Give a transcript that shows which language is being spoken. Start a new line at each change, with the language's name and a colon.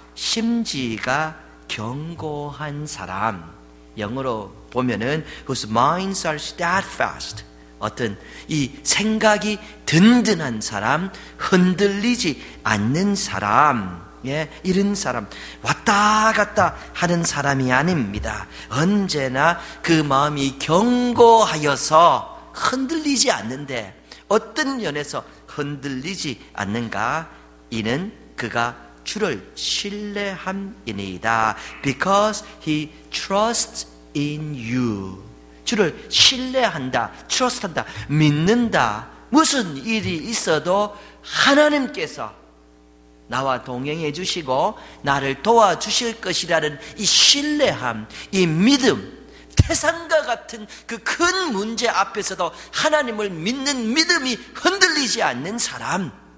Korean: 심지가 견고한 사람, 영어로 보면은
English: whose minds are steadfast,
Korean: 어떤 이 생각이 든든한 사람, 흔들리지 않는 사람, 이런 사람, 왔다 갔다 하는 사람이 아닙니다. 언제나 그 마음이 견고하여서 흔들리지 않는데 어떤 면에서 흔들리지 않는가? 이는 그가 주를 신뢰함이니이다.
English: Because he trusts in you.
Korean: 주를 신뢰한다, trust한다, 믿는다. 무슨 일이 있어도 하나님께서 나와 동행해 주시고 나를 도와주실 것이라는 이 신뢰함, 이 믿음, 태산과 같은 그 큰 문제 앞에서도 하나님을 믿는 믿음이 흔들리지 않는 사람,